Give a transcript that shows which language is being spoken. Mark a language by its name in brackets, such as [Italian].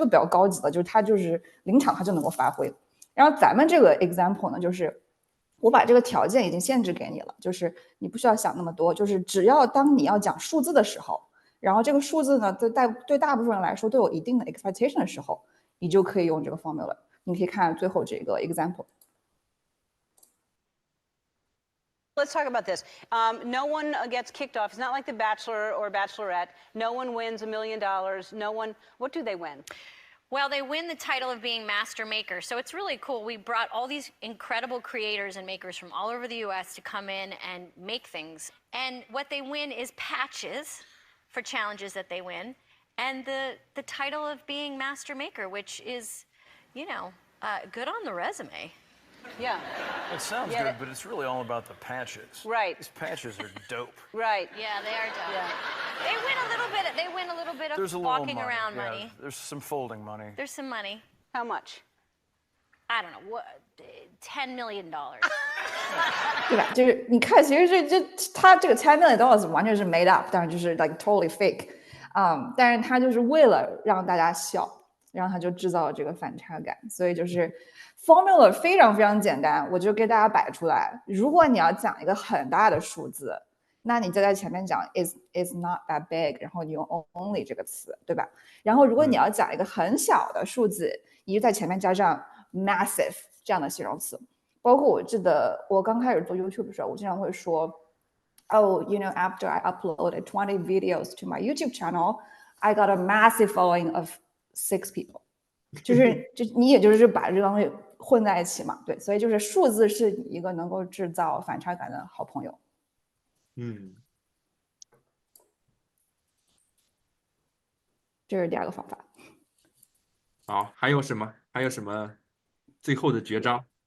[Chinese] 这个比较高级的，就是他就是临场他就能够发挥。然后咱们这个 example 呢，就是我把这个条件已经限制给你了，就是你不需要想那么多，就是只要当你要讲数字的时候，然后这个数字呢对大部分人来说都有一定的 expectation 的时候，你就可以用这个 formula。你可以看最后这个 example。 [English] Let's talk about this. No one gets kicked off. It's not like The Bachelor or Bachelorette. No one wins $1 million. No one. What do they win? Well, they win the title of being master maker. So it's really cool. We brought all these incredible creators and makers from all over the US to come in and make things. And what they win is patches for challenges that they win. And the title of being master maker, which is, you know, good on the resume. Yeah. It sounds Yeah, good, but it's really all about the patches. Right. These patches are dope. Right. Yeah, they are dope. Yeah. They win a little bit There's a of walking money. around yeah, money. There's some folding money. There's some money. How much? I don't know, what, $10 million. [Chinese] 对吧？就是你看，其实他这个$10 million完全是 made up， 但是就是 [English] like totally fake， [Chinese] 但是他就是为了让大家笑，然后他就制造了这个反差感，所以就是 formula 非常非常简单，我就给大家摆出来。如果你要讲一个很大的数字，那你就在前面讲 [English] is not that big， [Chinese] 然后你用 only 这个词，对吧？然后如果你要讲一个很小的数字，你就在前面加上 massive 这样的形容词。包括我记得我刚开始做 YouTube 的时候，我经常会说 [English] ，Oh, you know, after I uploaded 20 videos to my YouTube channel, I got a massive following of 6 people。 [Chinese] 就你也就是把这个东西混在一起嘛，对，所以就是数字是你一个能够制造反差感的好朋友。这是第二个方法。好，还有什么？还有什么最后的绝招？